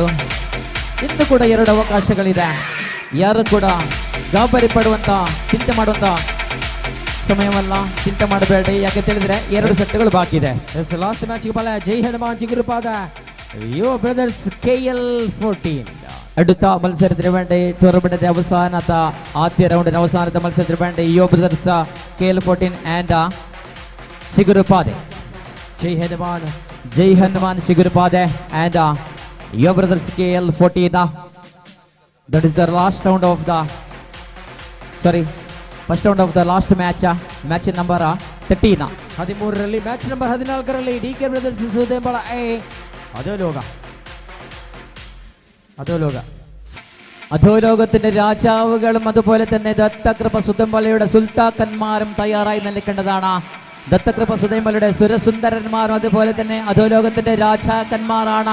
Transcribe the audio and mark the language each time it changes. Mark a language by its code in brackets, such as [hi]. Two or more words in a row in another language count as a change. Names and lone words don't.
[kn] ಇನ್ನು ಕೂಡ 2 ಅವಕಾಶಗಳಿದೆ. ಯಾರು ಕೂಡ ಗಾಬರಿ ಪಡುವಂತ ಚಿಂತೆ ಮಾಡುವಂತ ಸಮಯವಲ್ಲ. ಚಿಂತೆ ಮಾಡಬೇಡಿ, ಯಾಕೆ ತಿಳಿದ್ರೆ 2 ಸೆಟ್ಗಳು ಬಾಕಿ ಇದೆ. [en] last match [kn] ಬಲ ಜೈ ಹನುಮಾನ್ ಚಿಗುರುಪಾದ ಯುವ ಬ್ರದರ್ಸ್ KL14 [ml] അടുത്ത മത്സരത്തിന് വേണ്ടി ടൂർണമെന്റിന്റെ ആദ്യ റൗണ്ടിന്റെ അവസാനത്തെ മത്സരത്തിന് വേണ്ടി യുവ ബ്രദർസ് KL14 ആൻഡ് ചിಗುರುಪಾದೆ. [kn] ಜೈ ಹನುಮಾನ್ ಚಿಗುರುಪಾದೆ ಆ್ಯಂಡ್ ಯುವ ಬ್ರದರ್ಸ್ KL14. [en] that is the last round of the first round of the last match number 13. [kn] 13ರಲ್ಲಿ [en] match number [kn] 14ರಲ್ಲಿ DK ಬ್ರದರ್ಸ್ ಸೂದೇಂಬಳ [ml] അധോലോകത്തിന്റെ രാജാവുകളും അതുപോലെ തന്നെ ദത്തകൃപ സുതമ്പലയുടെ സുൽത്താക്കന്മാരും തയ്യാറായി നിൽക്കേണ്ടതാണ്. ദത്തകൃപ സുതമ്പലയുടെ സുരസുന്ദരന്മാരും അതുപോലെ തന്നെ അധോലോകത്തിന്റെ രാജാക്കന്മാരാണ്.